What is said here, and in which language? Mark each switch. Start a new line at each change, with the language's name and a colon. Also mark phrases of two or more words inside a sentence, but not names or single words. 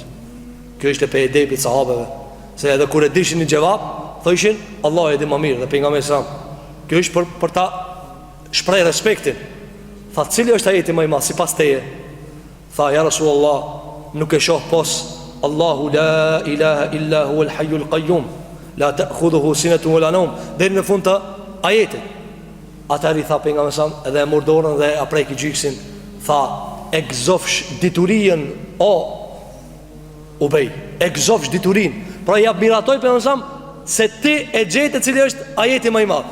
Albanian: Kjo ishte pe edepit sahabeve. Se edhe kur e dishin një gjevap, thoshin Allah e di më mirë dhe pejgamberi sa. Kjo është për ta shpreh respektin. Tha cili është ajeti më i madh sipas teje? Tha ja Rasulullah, nuk e shoh pos Allahu
Arabic: لا إله إلا هو الحي القيوم لا تأخذه سنة ولا نوم.
Albanian: Deri në fund të ajetit. Atëri tha pejgamberi sa edhe e mor dorën dhe a preki gjyksin. Tha e gëzofsh diturin o Ubej, e gëzofsh diturin. Pra ja miratoj pejgamberi sa se ti e gjetë cili është ajeti më i madh.